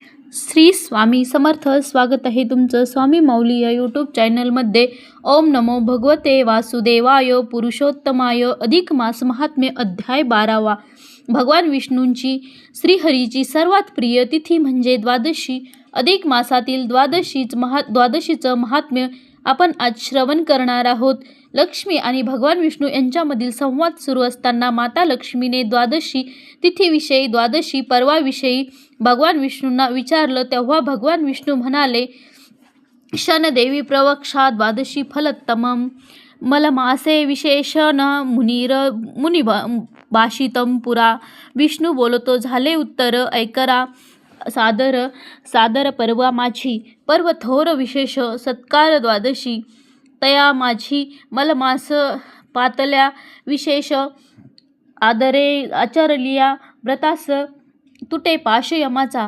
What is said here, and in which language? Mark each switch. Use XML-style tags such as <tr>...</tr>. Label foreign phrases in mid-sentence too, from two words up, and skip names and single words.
<mr>श्री स्वामी समर्थ. स्वागत आहे तुमचं स्वामी माऊली या यूट्यूब चॅनलमध्ये.</mr> <sa>ओम नमो भगवते वासुदेवाय. पुरुषोत्तमाय.</sa> <mr>अधिक मास महात्म्य अध्याय 12वा. भगवान विष्णूंची श्रीहरीची सर्वात प्रिय तिथी म्हणजे द्वादशी. अधिक मासातील द्वादशीचं महात्म्य आपण आज श्रवण करणार आहोत. लक्ष्मी आणि भगवान विष्णू यांच्यामधील संवाद सुरू असताना माता लक्ष्मीने द्वादशी तिथीविषयी, द्वादशी पर्वाविषयी भगवान विष्णूंना विचारलं. तेव्हा भगवान विष्णू म्हणाले,</mr> <sa>शनदेवी प्रवक्षा द्वादशी फलोत्तमं मलमासे विशेषण मुनिभाषितं पुरा.</sa> <mr>विष्णू बोलतो, झाले उत्तर, ऐकरा सादर पर्वा माझी. पर्व थोर विशेष सत्कार द्वादशी. तया माझी मलमास पातल्या विशेष आदरे आचरलिया व्रतास तुटे पाश यमाचा.</mr>